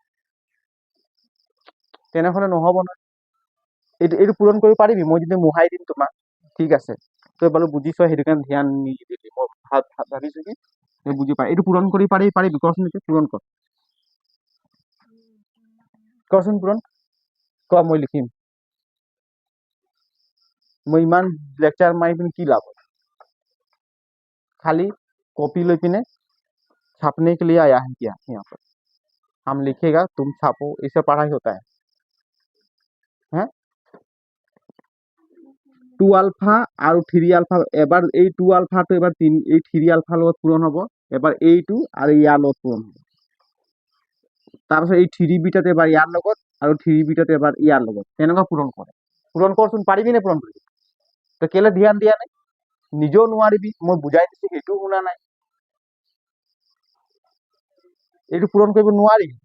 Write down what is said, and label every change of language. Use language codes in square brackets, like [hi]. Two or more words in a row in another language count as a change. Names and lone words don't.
[as] তেনেহলে নহব নহয় এইটো পূৰণ কৰিব পাৰিবি মই যদি মোহাই দিম তোমাক ঠিক আছে তই বাৰু বুজিছ সেইটো কাৰণে ধ্যান নিদিবি মই ভাবিছো কি তই বুজি পাই এইটো পূৰণ কৰি পাৰিবি কৰচোন এতিয়া পূৰণ কৰচোন পূৰণ ক মই লিখিম মই ইমান লেকচাৰ মাৰি পিনে কি লাভ [hi] खाली कॉपी ले पिने छापने के लिए आया है क्या यहाँ पर हम लिखेगा तुम छापो इससे पढ़ाई होता [as] है 2 আলফা আৰু 3 আলফা এবাৰ এই 2 আলফাটো এবাৰ 3 এই 3 আলফাৰ লগত পূৰণ হ'ব এবাৰ এইটো আৰু ইয়াৰ লগত পূৰণ হ'ব তাৰপিছত এই 3 বিটাতে এবাৰ ইয়াৰ লগত আৰু 3 বিটাতে এবাৰ ইয়াৰ লগত তেনেকুৱা পূৰণ কৰচোন পাৰিবি নে পূৰণ কৰিবি তই কেলে ধ্যান দিয়া নাই নিজেও নোৱাৰিবি মই বুজাই দিছো সেইটোও শুনা নাই এইটো পূৰণ কৰিব নোৱাৰি